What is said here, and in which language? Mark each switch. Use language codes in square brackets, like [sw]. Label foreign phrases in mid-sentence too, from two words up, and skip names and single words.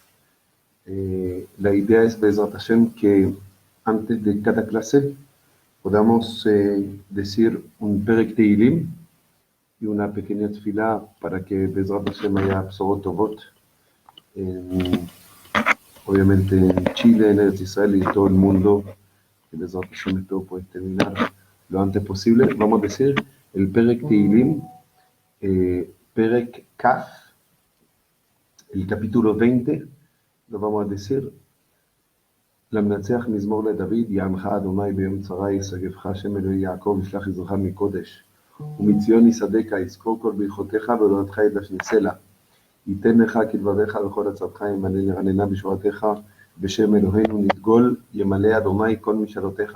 [es] La idea es [he] בעזרת השם [es] que antes de cada clase podamos decir un [he] פרק תהלים [es] y una pequeña tefilá para que [he] בעזרת השם [es] haya [he] בשורות טובות, [es] obviamente en Chile, en Eretz Israel y en todo el mundo, que [he] בעזרת השם [es] esto puede terminar lo antes posible. Vamos a decir el [he] פרק תהלים, פרק כ, [es] el capítulo 20, lo vamos a decir. [he] למנצח מזמור לדוד, יעמך אדוני ביום צרה, ישגבך השם אלוהי יעקב, ישלח עזרך מקודש. ומציון יסעדך, יזכור כל ברכותיך ולאונתך ידש נסלע. ייתן לך כלבביך וכל עצתך, ימלא רננה בשורתך, בשם אלוהינו נדגול, ימלא אדוני כל משאלותיך.